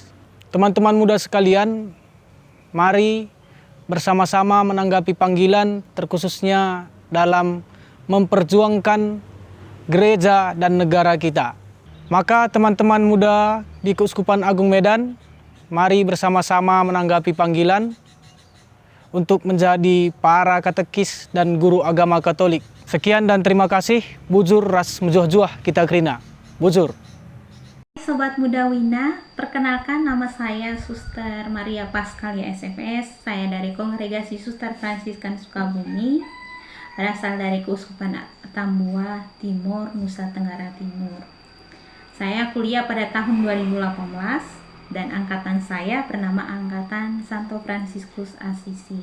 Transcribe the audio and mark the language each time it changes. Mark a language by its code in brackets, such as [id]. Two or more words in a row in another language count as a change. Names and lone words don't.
[id] Teman-teman muda sekalian, mari bersama-sama menanggapi panggilan terkhususnya dalam memperjuangkan gereja dan negara kita. Maka teman-teman muda di Keuskupan Agung Medan, mari bersama-sama menanggapi panggilan untuk menjadi para katekis dan guru agama Katolik. Sekian dan terima kasih. [btx] Bujur ras mujuh-juah kita kerina. Bujur. [id] Sobat Muda Wina, perkenalkan nama saya Suster Maria Paskalia SFS. Saya dari Kongregasi Suster Fransiskan Sukabumi, berasal dari Keuskupan Tambua Timur, Nusa Tenggara Timur. Saya kuliah pada tahun 2018 dan angkatan saya bernama Angkatan Santo Fransiskus Assisi.